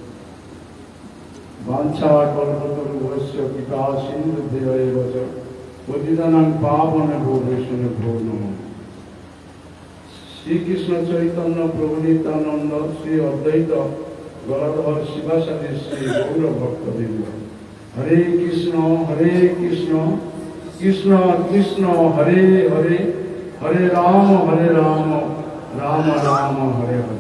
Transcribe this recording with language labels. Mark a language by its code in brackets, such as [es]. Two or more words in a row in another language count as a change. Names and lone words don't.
[sa] বাঞ্ছাকল্পতরুভ্যশ্চ কৃপা সিন্ধুভ্যো এব চ পতিতানাং পাবনেভ্যো বৈষ্ণবেভ্যো নমঃ। শ্রীকৃষ্ণ চৈতন্য প্রভু নিত্যানন্দ শ্রী অদ্বৈত গদাধর শিবাসাদি শ্রী গৌর ভক্তবৃন্দ। হরে কৃষ্ণ কৃষ্ণ কৃষ্ণ হরে হরে, হরে রাম রাম রাম হরে হরে।